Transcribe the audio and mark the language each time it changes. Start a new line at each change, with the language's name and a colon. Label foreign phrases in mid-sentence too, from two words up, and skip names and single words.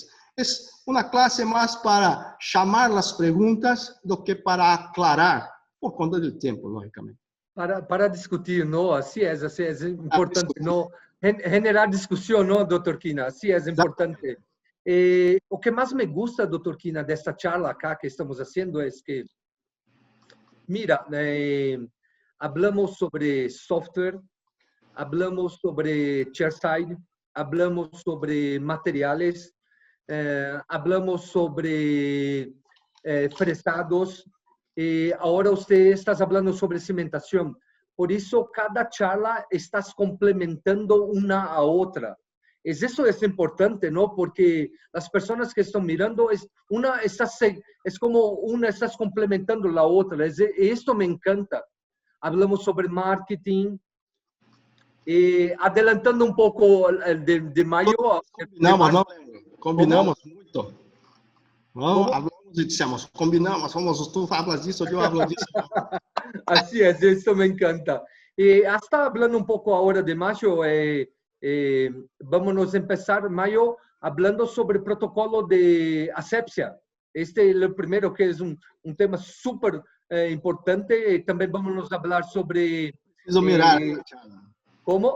Portuguese: É uma classe mais para chamar as perguntas do que para aclarar, por conta do tempo, logicamente. Para discutir, não? Assim é importante, não? Generar discussão, não, Dr. Quina? Assim é importante. O que mais me gusta, Dr.
Spanish: Quina, desta charla acá
Portuguese: que estamos fazendo é que,
Spanish: mira, hablamos sobre software, hablamos sobre chairside, hablamos sobre materiales, hablamos sobre fresados, y ahora usted está hablando sobre cimentación. Por eso cada charla estás complementando una a otra. Eso es importante, ¿no? Porque las personas que están mirando, es como una estás complementando la otra. Esto me encanta. Hablamos sobre marketing.
Portuguese: Adelantando um pouco de maio. Combinamos muito. Não, hablamos e dissemos, combinamos, tu falas disso, eu hablo disso. Assim é, isso me encanta.
Spanish: Hasta hablando
Portuguese: um pouco agora de maio, vamos começar maio falando sobre o protocolo de asepsia. Este é o primeiro, que é um tema super importante. E também vamos falar sobre... Preciso mirar. Como?